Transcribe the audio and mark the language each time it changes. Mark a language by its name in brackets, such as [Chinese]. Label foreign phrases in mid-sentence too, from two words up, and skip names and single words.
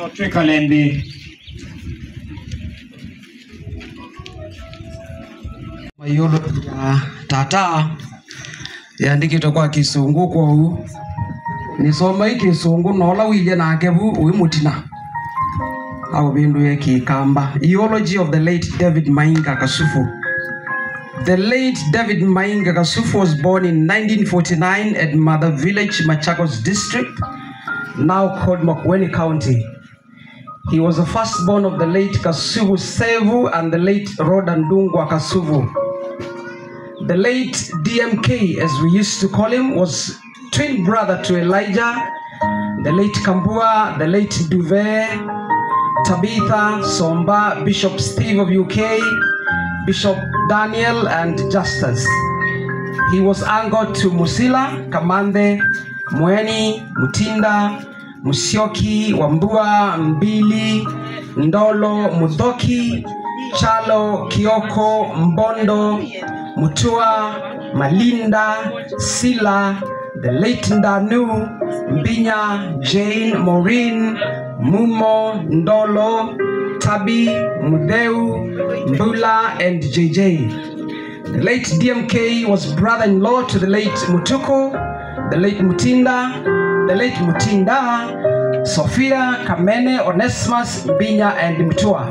[Kamba] Mayolo ya tata yandikitwe kwa Kisungu kwa huu. Nisoma hii Kisungu nola wije na kebu uimutina. Au bindu ya Kikamba. [English] Eulogy of the late David Mainga Kasufu. The late David Mainga Kasufu was born in 1949 at Mother Village, Machakos District, now called Makueni County. He was the firstborn of the late Kasuvu Sevu and the late Rodandungwa Kasuvu. The late DMK, as we used to call him, was twin brother to Elijah, the late Kambua, the late Duve, Tabitha Somba, Bishop Steve of UK, Bishop Daniel and Justus. He was anchored to Musila, Kamande, Mweni, Mutinda, Musyoki, Wambua, Mbili, Ndolo, Mudhoki, Chalo, Kioko, Mbondo, Mutua, Malinda, Sila, the late Ndanu, Mbinya, Jane, Maureen, Mumo, Ndolo, Tabi, Mudeu, Mbula, and JJ. The late DMK was brother-in-law to the late Mutuko, the late Mutinda, the late Mutinda, Sophia, Kamene, Onesimus, Mbinya, and Mtua.